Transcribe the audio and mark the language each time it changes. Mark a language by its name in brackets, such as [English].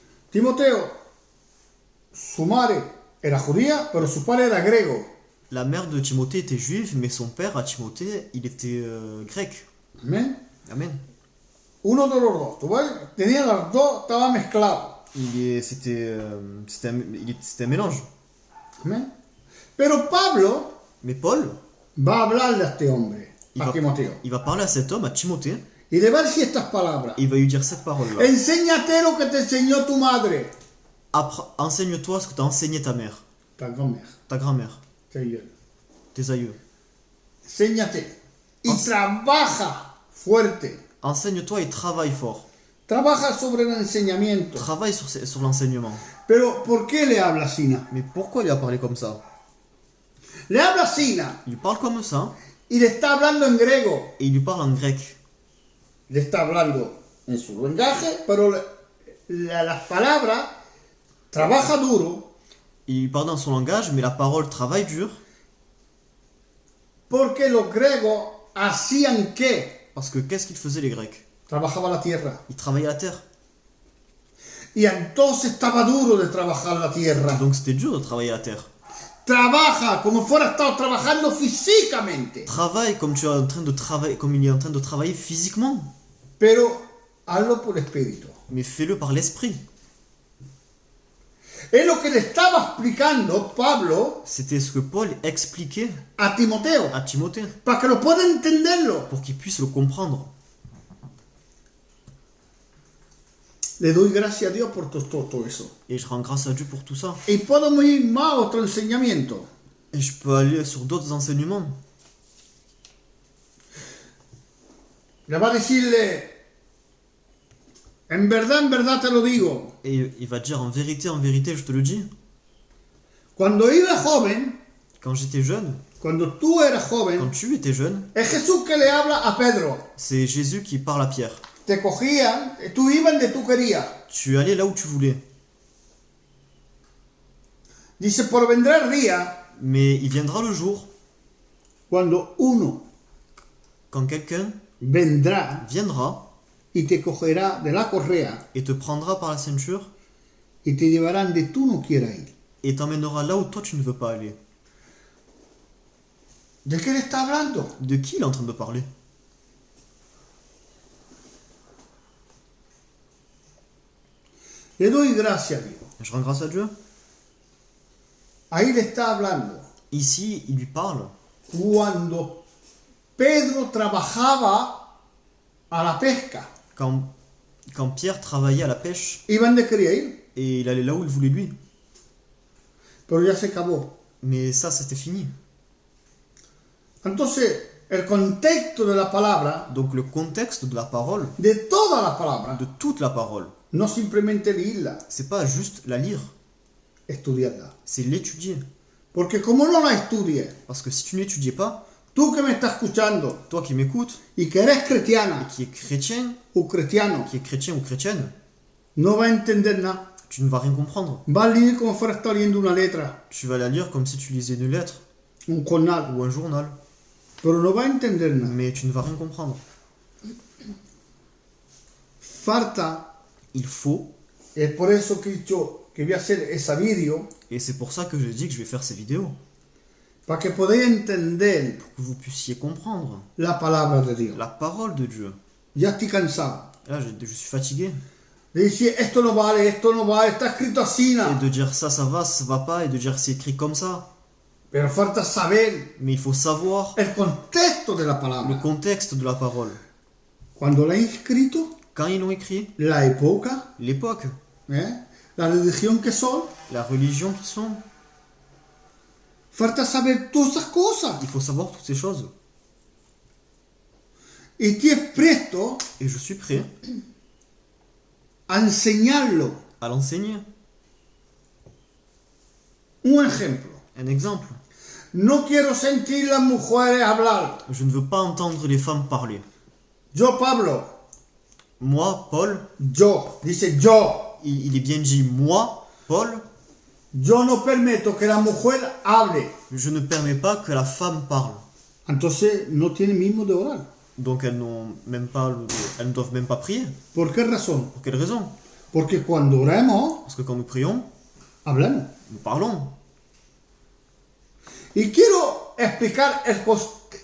[Spanish] Timoteo, su madre era judía, pero su padre era griego. [French] la mère de Timothée était juive, mais son père à Timothée, il était grec. [Spanish] Amén. [French] Amen. [Spanish] Uno de los dos, ¿tú ves? Tenía los dos, estaba mezclado. [French] C'était un mélange. [Spanish] Amén. Pero Pablo [French] Mais Paul, [Spanish] va a hablarle a este hombre, a Timoteo, [French] il va parler à cet homme, à Timothée, [Spanish] y le va a decir estas palabras. [French] et il va lui dire cette parole-là. [Spanish] Enséñate lo que te enseñó tu madre. [French] Enseigne-toi ce que t'a enseigné ta mère, Ta grand-mère, ta grand-mère, [Spanish] Señor. [French] tes aïeux. [Spanish] Enséñate. Y trabaja fuerte. [French] Enseigne-toi et travaille fort. [Spanish] Trabaja sobre el enseñamiento. [French] Travaille sur l'enseignement. [Spanish] Pero, ¿por qué le habla así? [French] Mais pourquoi il a parlé comme ça? [Spanish] Le habla así [French] Il parle comme ça, [Spanish] y le está hablando en griego. [French] et il lui parle en grec. [Spanish] Le está hablando en su lenguaje, pero las palabras trabaja duro [French] Il lui parle dans son langage, mais la parole travaille dur, [Spanish] porque los griegos hacían que [French] parce que qu'est-ce qu'ils faisaient les Grecs? [Spanish] trabajaba la tierra. [French] Ils travaillaient la terre. [Spanish] Y entonces estaba duro de trabajar la tierra. [French] Donc c'était dur de travailler la terre. [Spanish] Trabaja como fuera estado trabajando físicamente. [French] Travaille comme tu es en train de travailler, comme il est en train de travailler physiquement, [Spanish] Pero hazlo por espíritu. [French] mais fais-le par l'esprit. [Spanish] Es lo que le estaba explicando Pablo [French] C'était ce que Paul expliquait [Spanish] a Timoteo, [French] à Timothée, [Spanish] para que lo pueda entenderlo. [French] pour qu'il puisse le comprendre. [Spanish] Le doy gracias a Dios por todo eso. [French] Et je rends grâce à Dieu pour tout ça. [Spanish] Y podemos ir más a otro enseñamiento. [French] Et je peux aller sur d'autres enseignements. [Spanish] Le va a decirle, en verdad te lo digo. [French] Et il va dire en vérité, je te le dis. [Spanish] Cuando iba joven, [French] Quand j'étais jeune, [Spanish] cuando tú eras [French] quand [Spanish] joven, [French] tu étais jeune, [Spanish] es Jesús que le habla a Pedro. [French] c'est Jésus qui parle à Pierre. [Spanish] Te cogían, tú ibas donde tú querías. [French] Tu allais là où tu voulais. [Spanish] Dice, por vendrá el día [French] Mais il viendra le jour [Spanish] cuando uno [French] quand quelqu'un [Spanish] vendrá [French] viendra [Spanish] y te cogerá de la correa [French] et te prendra par la ceinture [Spanish] y te llevará donde tú no quieras ir. [French] et t'emmènera là où toi tu ne veux pas aller. [Spanish] ¿De qué le está hablando? [French] De qui il est en train de parler? [Spanish] Le doy gracias a Dios. [French] Je rends grâce à Dieu. [Spanish] Ahí le está hablando. [French] Ici, il lui parle [Spanish] Cuando Pedro trabajaba a la pesca, [French] quand Pierre travaillait à la pêche [Spanish] iba donde quería ir, [French] et il allait là où il voulait lui. [Spanish] pero ya se acabó. [French] Mais ça, c'était fini. [Spanish] Entonces, el contexto de la palabra, [French] Donc le contexte de la parole, [Spanish] de toda la palabra, [French] de toute la parole, [Spanish] no simplemente leerla, [French] c'est pas juste la lire, [Spanish] estudiarla. [French] c'est l'étudier. [Spanish] Porque como no la estudies, [French] Parce que si tu n'étudies pas, [Spanish] tú que me estás escuchando [French] toi qui m'écoutes, [Spanish] y que eres [French] et [Spanish] cristiana [French] qui est chrétien, [Spanish] o cristiano, [French] qui est chrétien ou chrétienne, [Spanish] no va a entender nada. [French] tu ne vas rien comprendre. [Spanish] Va a leer como fuera estar leyendo una letra. [French] Tu vas la lire comme si tu lisais une lettre. [Spanish] un jornal, [French] ou un journal. [Spanish] pero no va a entender nada. [French] Mais tu ne vas rien comprendre. [Spanish] Falta, [French] Il faut, [Spanish] es por eso que yo que voy a hacer ese vídeo, [French] et c'est pour ça que j'ai dit que je vais faire ces vidéos, [Spanish] para que podáis entender [French] que vous puissiez comprendre [Spanish] la palabra de Dios. [French] la parole de Dieu. [Spanish] Ya estoy cansado [French] Là, je suis fatigué. [Spanish] de decir esto no vale, está escrito así, [French] Et de dire ça va pas, et de dire c'est écrit comme ça. [Spanish] pero falta saber [French] Mais il faut savoir [Spanish] el contexto de la [French] le [Spanish] palabra. [French] contexte de la parole. [Spanish] Cuando la he escrito, [French] Quand ils l'ont écrit, [Spanish] la época, [French] l'époque, [Spanish] la religión que son, [French] la religion qu'ils sont, [Spanish] falta saber todas esas cosas. [French] il faut savoir toutes ces choses. [Spanish] Y estoy presto [French] Et je suis prêt [Spanish] a enseñarlo. [French] à l'enseigner. [Spanish] Un ejemplo. [French] Un exemple. [Spanish] No quiero sentir las mujeres hablar. [French] Je ne veux pas entendre les femmes parler. [Spanish] Yo, Pablo, [French] Moi, Paul, [Spanish] dice yo, [French] il est bien dit moi, Paul, [Spanish] yo no permito que la mujer hable. [French] je ne permets pas que la femme parle. [Spanish] Entonces no tiene mismo de orar. [French] Donc elles ne doivent même pas prier. [Spanish] ¿Por qué razón? [French] Pour quelle raison? [Spanish] Porque cuando oremos, [French] Parce que quand nous prions, [Spanish] hablamos. [French] nous parlons. [Spanish] Y quiero explicar el contexto,